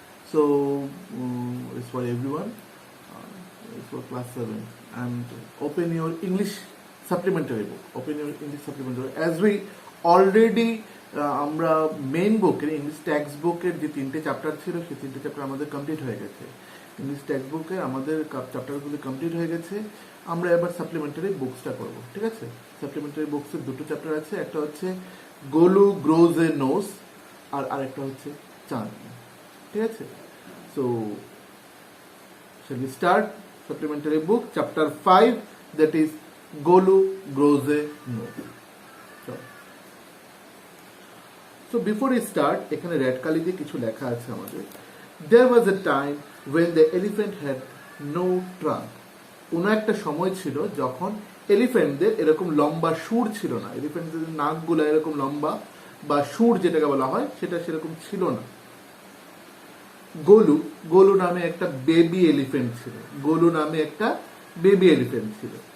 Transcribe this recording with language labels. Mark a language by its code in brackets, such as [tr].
[en] so it's for everyone, it's for class 7 and open your English supplementary book, open your English supplementary as we already [bn] আমরা main বুকের English text বুকের যে 3টে chapter ছিল সেই 3টে চ্যাপ্টার আমাদের কমপ্লিট হয়ে গেছে। ইংলিশ টেক্সট বুকে আমাদের চ্যাপ্টারগুলি কমপ্লিট হয়ে গেছে। আমরা এবার সাপ্লিমেন্টারি বুকসটা করব, ঠিক আছে? সাপ্লিমেন্টারি বুকসের 2টো চ্যাপ্টার আছে, একটা হচ্ছে গোলু গ্রোজ এ নোজ আর আরেকটা হচ্ছে চাঁদ, ঠিক আছে? [en] So shall we start supplementary book chapter 5, that is Golu grows a nose. So before we start, [bn] এখানে রেড কালি দিয়ে কিছু লেখা আছে আমাদের। [en] There was a time when the elephant had no trunk. [bn] কোনো একটা সময় ছিল যখন এলিফ্যান্টদের এরকম লম্বা সুর ছিল না, এলিফ্যান্টদের নাকগুলো এরকম লম্বা বা সুর যেটাকে বলা হয় সেটা সেরকম ছিল না। গোলু, গোলু নামে একটা বেবি এলিফ্যান্ট ছিল, গোলু নামে একটা বেবি এলিফ্যান্ট ছিল।